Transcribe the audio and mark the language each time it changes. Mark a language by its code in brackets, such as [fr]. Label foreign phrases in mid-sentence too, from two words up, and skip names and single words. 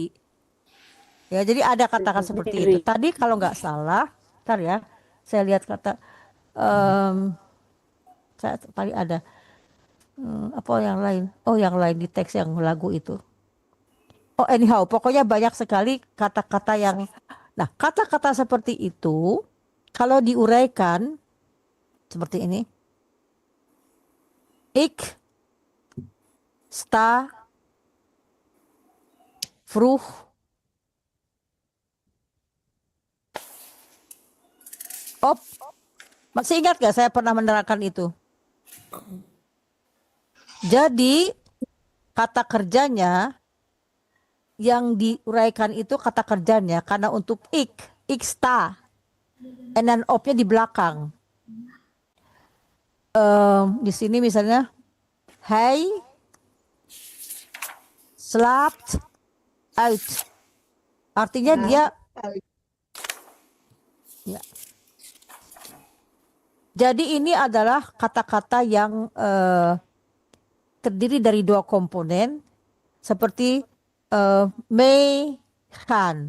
[id] Ya, jadi ada katakan seperti itu. Tadi kalau nggak salah, ntar ya, saya lihat kata, saya tadi ada apa yang lain? Oh, yang lain di teks yang lagu itu. Oh, anyhow, pokoknya banyak sekali kata-kata yang, nah kata-kata seperti itu kalau diuraikan seperti ini, [nl] ik sta vroeg op. [id] Masih ingat gak saya pernah menerangkan itu? Jadi kata kerjanya yang diuraikan itu kata kerjanya, karena untuk iksta, [en] and then [id] op-nya di belakang. Di sini misalnya, [nl] hij slaapt uit. [id] Artinya dia, ya. Jadi ini adalah kata-kata yang terdiri dari dua komponen, seperti meegaan.